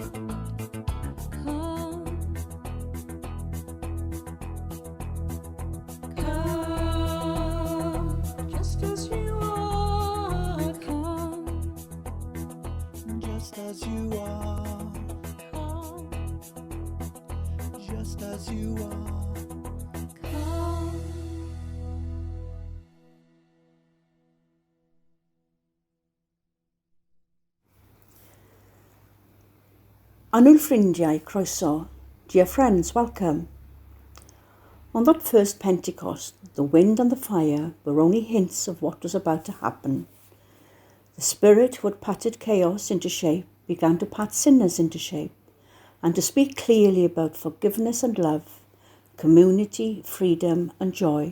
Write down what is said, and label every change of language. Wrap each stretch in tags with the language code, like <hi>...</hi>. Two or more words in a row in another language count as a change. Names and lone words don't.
<en>Come, come, just as you are. Come, just as you are, come, just as you are. come.</en> <cy>Annwyl ffrindiau, croeso.</cy> <en>Dear friends, welcome. On that first Pentecost, the wind and the fire were only hints of what was about to happen. The Spirit who had patted chaos into shape began to pat sinners into shape and to speak clearly about forgiveness and love, community, freedom and joy.</en>